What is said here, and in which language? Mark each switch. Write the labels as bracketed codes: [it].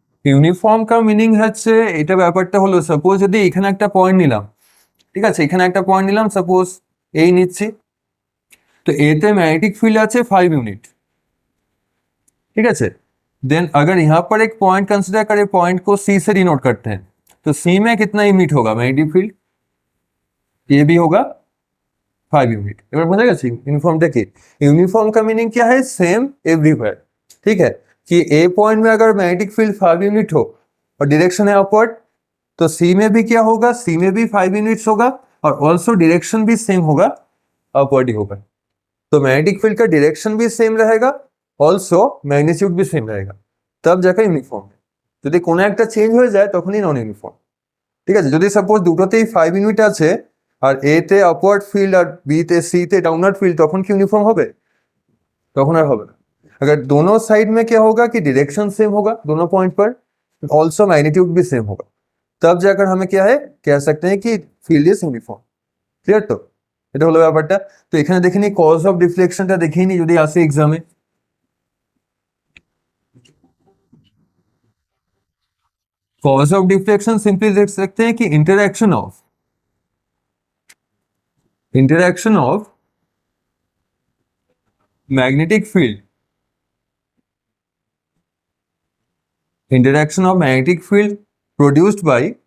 [bn] Uniform কা meaning হচ্ছে, এটা ব্যাপারটা হলো, সাপোজ যদি এখানে একটা পয়েন্ট নিলাম, ঠিক আছে, এখানে একটা পয়েন্ট নিলাম, সাপোজ এই নিচ্ছি, तो एते मैग्नेटिक फील्ड আছে [hi] 5 यूनिट, ठीक है। देन अगर यहाँ पर एक पॉइंट कंसिडर करें, पॉइंट को सी से डिनोट करते हैं, तो सी में कितना यूनिट होगा मैग्नेटिक फील्ड, ये भी होगा 5 यूनिट। [bn] এবার বোঝা গেছে [hi] यूनिफॉर्म देखिए, यूनिफॉर्म का मीनिंग क्या है, सेम एवरीवेयर, ठीक है, कि ए पॉइंट में अगर मैग्नेटिक फील्ड 5 यूनिट हो और डायरेक्शन है अपवर्ड, तो सी में भी क्या होगा, सी में भी 5 यूनिट्स होगा, और ऑल्सो डायरेक्शन भी सेम होगा, अपवर्ड ही होगा। तो मैग्नेटिक फील्ड का डायरेक्शन भी सेम रहेगा, ऑल्सो मैग्नीट्यूड भी सेम रहेगा, तब जाकर यूनिफॉर्म है। [bn] যদি কোনো একটা চেঞ্জ হয়ে যায় তখনই নন ইউনিফর্ম, ঠিক আছে। যদি সাপোজ দুটোতেই 5 ইউনিট আছে, আর এ তে আপওয়ার্ড ফিল্ড আর বি তে সি তে डाउनवर्ड फील्ड, তখন কি ইউনিফর্ম হবে, তখন আর হবে না। [hi] अगर दोनों साइड में क्या होगा कि डायरेक्शन सेम होगा दोनों पॉइंट पर, ऑल्सो मैग्नीट्यूड भी सेम होगा, तब जाकर हमें क्या है कह सकते हैं कि [bn] ফিল্ড ইজ ইউনিফর্ম। ক্লিয়ার তো? এটা হলো ব্যাপারটা। তো এখানে দেখিনি কজ অফ ডিফ্লেকশনটা দেখিনি যদি আসে এক্সামে। [hi] कॉज ऑफ डिफ्लेक्शन सिंपली लिख सकते हैं कि interaction of magnetic field, [en] interaction of magnetic field produced by